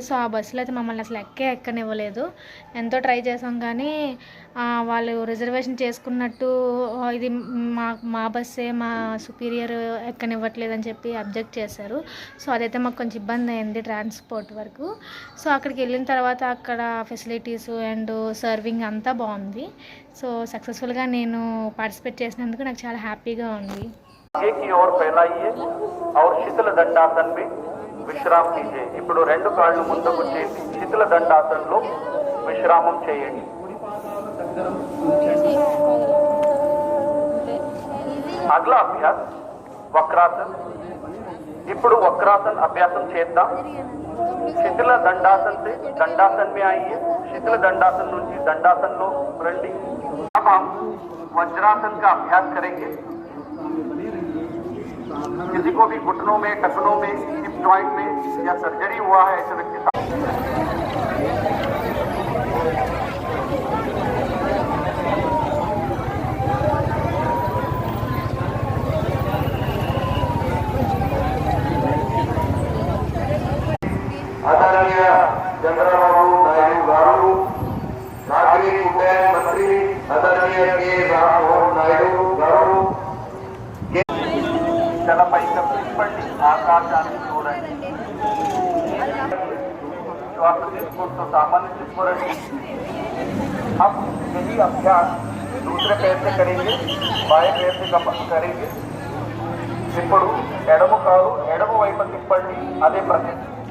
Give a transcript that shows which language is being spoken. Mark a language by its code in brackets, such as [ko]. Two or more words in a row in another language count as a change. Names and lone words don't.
[te] సో ఆ బస్సులు అయితే మమ్మల్ని అసలు ఎక్కనివ్వలేదు. ఎంతో ట్రై చేసాం కానీ వాళ్ళు రిజర్వేషన్ చేసుకున్నట్టు ఇది మా బస్సే, మా సుపీరియర్ ఎక్కనివ్వట్లేదు అని చెప్పి అబ్జెక్ట్ చేశారు. సో అదైతే మాకు కొంచెం ఇబ్బంది అయింది ట్రాన్స్పోర్ట్ వరకు. సో అక్కడికి వెళ్ళిన తర్వాత అక్కడ [en] facilities and serving [te] అంతా బాగుంది. సో సక్సెస్ఫుల్గా నేను పార్టిసిపేట్ చేసినందుకు నాకు చాలా హ్యాపీగా ఉంది. [hi] की ओर फैलाइए और शीतल दंडासन में विश्राम कीजिए. [te] ఇప్పుడు రెండు కాళ్ళు ముందుకు చేసి శీతల దండాసనంలో విశ్రామం చేయండి. [hi] अगला अभ्यास वक्रासन. [te] ఇప్పుడు వక్రాసన్ అభ్యాసం చేద్దాం. [hi] शीतल दंडासन से दंडासन में आइए. [te] శీతల దండాసన్ నుంచి దండాసన్లో రండి. [hi] अब हम वज्रासन का अभ्यास करेंगे. किसी को भी घुटनों में, टखनों में, [en] hip joint [hi] में या सर्जरी हुआ है ऐसे व्यक्ति आदरणीय चंद्रबाबू नायडू गारू, नागरिक उड्डयन मंत्री आदरणीय के राममोहन नायडू गारू [te] పైకి ఆకాశాన్ని చూడండి. శ్వాస తీసుకుంటూ सामान्य తీసుకోండి. [hi] अब यही अभ्यास दूसरे पैर से करेंगे, बाएं पैर से करेंगे. [te] ఇప్పుడు ఎడమ కాలు ఎడమ వైపు తిప్పండి. అదే ప్రక్రియ.